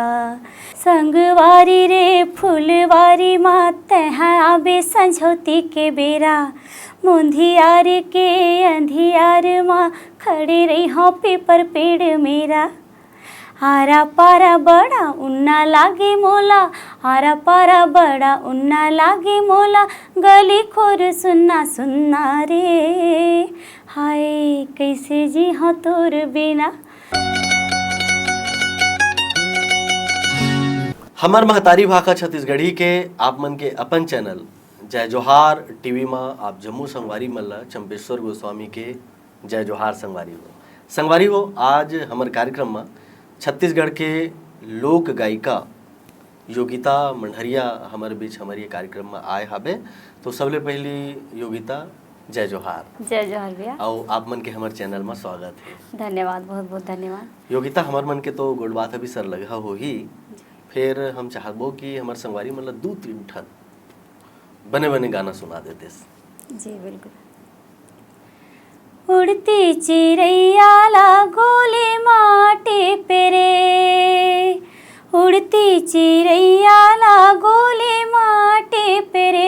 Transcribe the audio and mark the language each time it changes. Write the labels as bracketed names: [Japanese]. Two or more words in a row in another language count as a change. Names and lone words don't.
[Chhattisgarhi] संगवारी रे फुलवारी माते हैं आबे संझौती के बेरा। मुंधियार के अंधियार माँ खड़े रही हो पीपर पेड़ मेरा। आरा पारा बड़ा उन्ना लागे मोला आरा पारा बड़ा उन्ना लागे मोला। गली खोर सुन्ना सुन्ना रे हाय कैसे जी हाँ तोर बिना। हमार महतारी भाषा छत्तीसगढ़ी के आप मन के अपन चैनल जय जोहार टीवी में आप जम्मू संगवारी मल्ला चंपेश्वर गोस्वामी के जय जोहार संगवारी हो। आज हमारे कार्यक्रम में छत्तीसगढ़ के लोक गायिका योगिता मंडहरिया हमारे बीच हमारे कार्यक्रम में आए हाबे। तो सबले पहली योगिता जय जोहार। जय जोहार भैया। और आप मन के हमारे चैनल में स्वागत है। धन्यवाद बहुत बहुत धन्यवाद। योगिता हमार मन के तो गुड बात अभी सर लगा हो ही। फिर हम चाहबो कि हमारे संगवारी मतलब 2-3 ठन बने बने गाना सुना देते। जी बिल्कुल। उड़ती चिड़ैया लागोले माटी पेरे उड़ती चिड़ैया लागोले माटी पेरे।